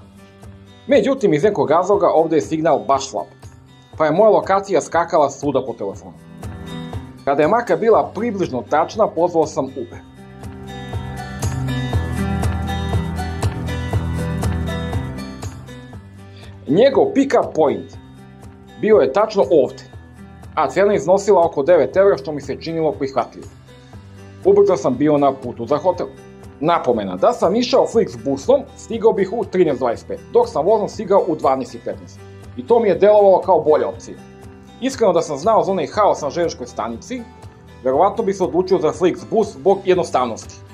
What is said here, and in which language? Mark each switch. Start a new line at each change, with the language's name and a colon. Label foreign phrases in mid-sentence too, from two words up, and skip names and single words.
Serbian: Međutim, iz nekog razloga ovdje je signal baš slab, pa je moja lokacija skakala svuda po telefonu. Kada je marka bila približno tačna, pozvao sam Uber. Njegov
English: pick-up point
Serbian: bio je tačno ovdje, a cena iznosila oko 9 evra, što mi se činilo prihvatljivo. Ubrzo sam bio na putu za hotel. Napomena, da sam išao Flixbusom, stigao bih u 13:25, dok sam vozom stigao u 12:15. I to mi je delovalo kao bolja opcija. Iskreno, da sam znao za onaj haos na željezničkoj stanici, verovatno bi se odlučio za Flixbus zbog jednostavnosti.